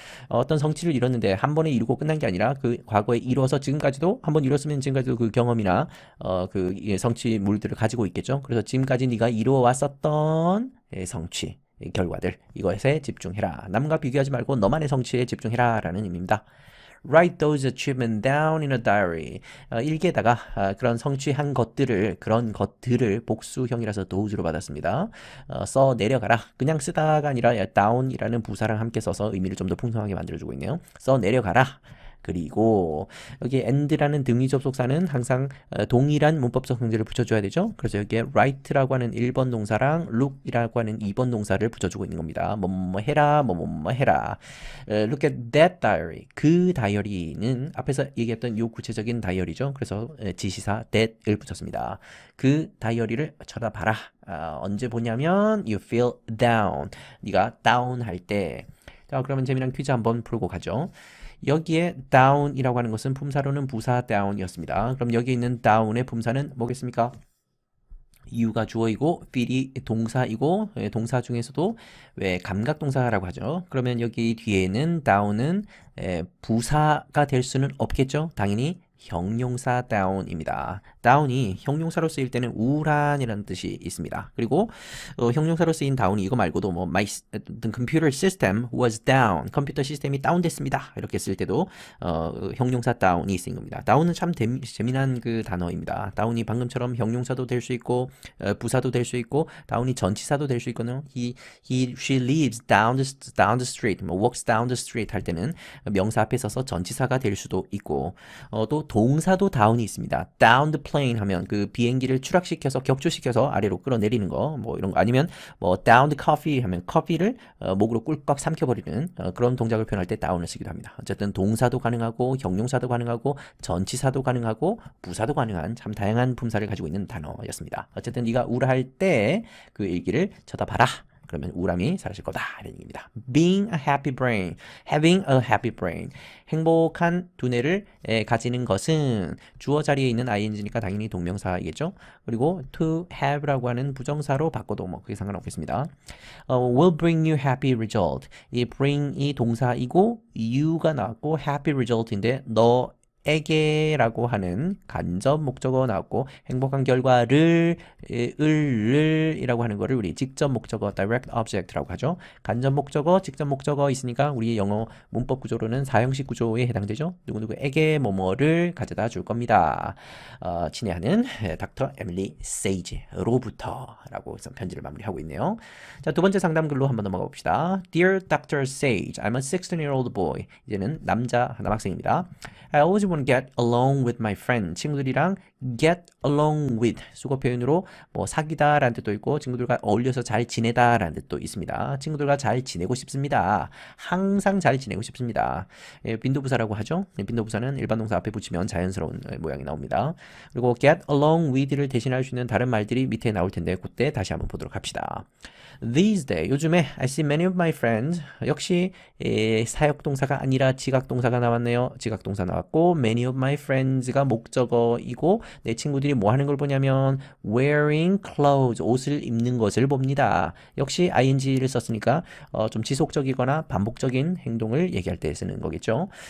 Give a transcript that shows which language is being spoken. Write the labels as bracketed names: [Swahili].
[Korean] 어떤 성취를 이뤘는데 한 번에 이루고 끝난 게 아니라 그 과거에 이루어서 지금까지도 한 번 이뤘으면 지금까지도 그 경험이나 그 성취물들을 가지고 있겠죠. 그래서 지금까지 네가 이루어왔었던 성취 결과들 이것에 집중해라. 남과 비교하지 말고 너만의 성취에 집중해라 라는 의미입니다. [English] Write those achievements down in a diary. [Korean] 일기에다가 그런 성취한 그런 것들을 복수형이라서 those로 받았습니다. 써 내려가라. 그냥 쓰다가 아니라 down이라는 부사랑 함께 써서 의미를 좀 더 풍성하게 만들어주고 있네요. 써 내려가라. 그리고 여기 and라는 등위 접속사는 항상 동일한 문법적 성질을 붙여줘야 되죠. 그래서 여기에 write라고 하는 1번 동사랑 look이라고 하는 2번 동사를 붙여주고 있는 겁니다. 뭐뭐 해라, 뭐뭐 해라. [English] Look at that diary. [Korean] 그 다이어리는 앞에서 얘기했던 요 구체적인 다이어리죠. 그래서 지시사 that을 붙였습니다. 그 다이어리를 쳐다봐라. 언제 보냐면 [English] you feel down. [Korean] 네가 down 할 때. 자, 그러면 재미난 퀴즈 한번 풀고 가죠. 여기에 down이라고 하는 것은 품사로는 부사 down이었습니다. 그럼 여기 있는 down의 품사는 뭐겠습니까? you가 주어이고 feel이 동사이고 동사 중에서도 왜 감각동사라고 하죠. 그러면 여기 뒤에는 down은 부사가 될 수는 없겠죠. 당연히 형용사 down입니다. down이 형용사로 쓰일 때는 우울한이라는 뜻이 있습니다. 그리고 형용사로 쓰인 down이 이거 말고도 뭐 [English] my computer system was down. [Korean] 컴퓨터 시스템이 다운됐습니다. 이렇게 쓸 때도 형용사 down이 쓰인 겁니다. down은 참 재미난 그 단어입니다. down이 방금처럼 형용사도 될 수 있고 부사도 될 수 있고 down이 전치사도 될 수 있거든요. [English] she lives down the street. [Korean] 뭐 [English] walks down the street [Korean] 할 때는 명사 앞에 서서 전치사가 될 수도 있고 또 동사도 down이 있습니다. [English] down the plane [Korean] 하면 그 비행기를 추락시켜서 격추시켜서 아래로 끌어내리는 거 뭐 이런 거 아니면 뭐 [English] down the coffee [Korean] 하면 커피를 목으로 꿀꺽 삼켜버리는 그런 동작을 표현할 때 down을 쓰기도 합니다. 어쨌든 동사도 가능하고 형용사도 가능하고 전치사도 가능하고 부사도 가능한 참 다양한 품사를 가지고 있는 단어였습니다. 어쨌든 네가 우울할 때 그 일기를 쳐다봐라. 그러면 우울함이 사라질 거다 이런 얘기입니다. [English] Being a happy brain, having a happy brain. [Korean] 행복한 두뇌를 가지는 것은 주어 자리에 있는 ing니까 당연히 동명사이겠죠. 그리고 to have라고 하는 부정사로 바꿔도 뭐 그게 상관없겠습니다. [English] will bring you happy result. [Korean] 이 bring이 동사이고 you가 나왔고 happy result인데 너에게라고 하는 간접 목적어 나왔고 행복한 결과를 이라고 하는 거를 우리 직접 목적어 direct object라고 하죠. 간접 목적어, 직접 목적어 있으니까 우리 영어 문법 구조로는 사형식 구조에 해당되죠. 누구누구에게 뭐뭐를 가져다 줄 겁니다. 친애하는 닥터 에밀리 세이지로부터 라고 해서 편지를 마무리하고 있네요. 자, 두 번째 상담글로 한번 넘어가 봅시다. [English] Dear Dr. Sage, I'm a 16-year-old boy. [Korean] 이제는 남학생입니다. [English] I always want to get along with my friend. [Korean] 친구들이랑 get along with 수거 표현으로 뭐 사귀다 라는 뜻도 있고 친구들과 어울려서 잘 지내다 라는 뜻도 있습니다. 친구들과 잘 지내고 싶습니다. 항상 잘 지내고 싶습니다. 빈도부사라고 하죠. 빈도부사는 일반 동사 앞에 붙이면 자연스러운 모양이 나옵니다. 그리고 get along with를 대신할 수 있는 다른 말들이 밑에 나올 텐데 그때 다시 한번 보도록 합시다. [English] These days, [Korean] 요즘에 [English] I see many of my friends. [Korean] 역시 사역동사가 아니라 지각동사가 나왔네요. 지각동사 나왔고 [English] many of my friends [Korean] 가 목적어이고 내 친구들이 뭐 하는 걸 보냐면 [English] wearing clothes, [Korean] 옷을 입는 것을 봅니다. 역시 ing를 썼으니까 좀 지속적이거나 반복적인 행동을 얘기할 때 쓰는 거겠죠.